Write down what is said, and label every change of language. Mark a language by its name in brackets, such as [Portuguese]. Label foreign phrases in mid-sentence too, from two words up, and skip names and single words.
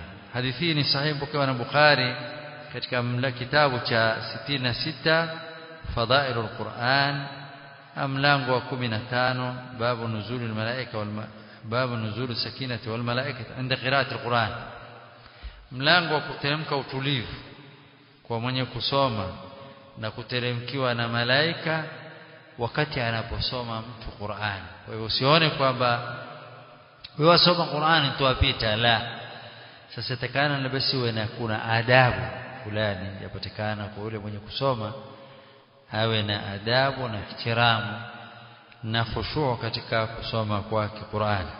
[Swahili] Hadithi ni sahihi pokewa na Bukhari katika kitabu cha 66 Fadailul Qur'an mlango wa 15 [Arabic] باب نزول الملائكة باب نزول السكينة والملائكة عند قراءة القرآن, [Swahili] mlango wa kuteremka utulivu kwa mwenye kusoma na kuteremkiwa na malaika wakati anaposoma mtu Qur'an. Kwa hivyo usione kwamba wewe wasoma Qur'an tuwapita, la. Sasa takana na basi uwe na kuna adabu fulani yapatikana kwa yule mwenye kusoma, awe na adabu na ihtiramu na khushu' katika kusoma kwake Qur'an.